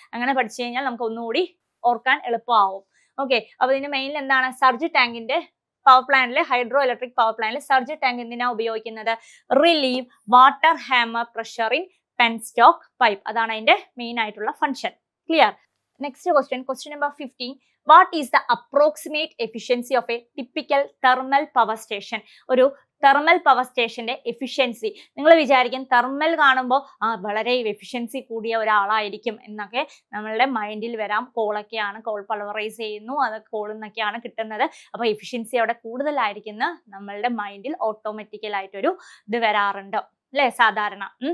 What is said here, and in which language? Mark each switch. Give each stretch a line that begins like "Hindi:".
Malayalam: അങ്ങനെ പഠിച്ചു കഴിഞ്ഞാൽ നമുക്ക് ഒന്നുകൂടി ഓർക്കാൻ എളുപ്പമാവും. ഓക്കെ, അപ്പൊ ഇതിന്റെ മെയിൻ എന്താണ്? സർജ് ടാങ്കിന്റെ പവർ പ്ലാന്റിലെ ഹൈഡ്രോ ഇലക്ട്രിക് പവർ പ്ലാന്റിൽ സർജ് ടാങ്ക് എന്തിനാ ഉപയോഗിക്കുന്നത്?
English: Relieve water hammer pressure in penstock pipe.
Malayalam: അതാണ് അതിന്റെ മെയിൻ ആയിട്ടുള്ള function. Clear? Next question number 15.
English: What is the approximate efficiency of a typical thermal power station?
Malayalam: ഒരു thermal power സ്റ്റേഷന്റെ efficiency. നിങ്ങൾ വിചാരിക്കും തെർമൽ കാണുമ്പോൾ വളരെ എഫിഷ്യൻസി കൂടിയ ഒരാളായിരിക്കും എന്നൊക്കെ നമ്മളുടെ മൈൻഡിൽ വരാം. കോളൊക്കെയാണ്, കോൾ പൾവറൈസ് ചെയ്യുന്നു, അത് കോളിൽ നിന്നൊക്കെയാണ് കിട്ടുന്നത്. അപ്പൊ എഫിഷ്യൻസി അവിടെ കൂടുതലായിരിക്കുന്ന നമ്മളുടെ മൈൻഡിൽ ഓട്ടോമാറ്റിക്കലായിട്ടൊരു ഇത് വരാറുണ്ട് അല്ലെ സാധാരണ.